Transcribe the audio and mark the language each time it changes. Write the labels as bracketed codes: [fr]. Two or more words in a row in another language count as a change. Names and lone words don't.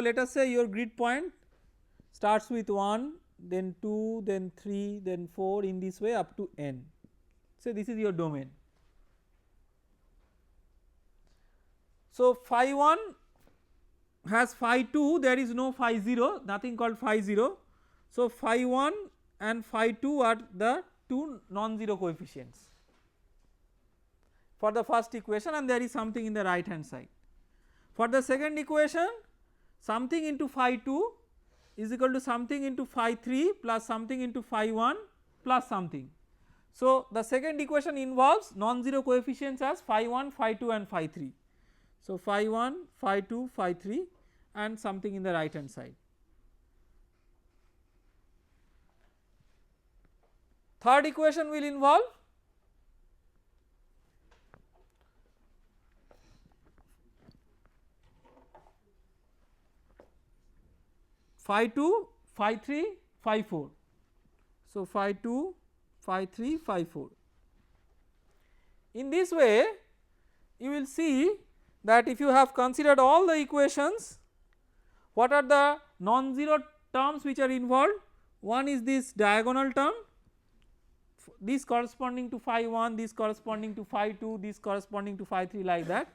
[en] Let us say your grid point starts with 1, then 2, then 3, then 4, in this way up to n. So this is your domain. So phi 1 has phi 2, there is no phi 0, nothing called phi 0. So phi 1 and phi 2 are the 2 non-zero coefficients for the first equation, and there is something in the right hand side. For the second equation, something into phi 2 is equal to something into phi 3 plus something into phi 1 plus something. So the second equation involves non-zero coefficients as phi 1, phi 2 and phi 3. So phi 1, phi 2, phi 3 and something in the right hand side. Third equation will involve phi 2, phi 3, phi 4. So phi 2, phi 3, phi 4. In this way you will see that if you have considered all the equations, what are the non-zero terms which are involved? One is this diagonal term, this corresponding to phi 1, this corresponding to phi 2, this corresponding to phi 3, like that.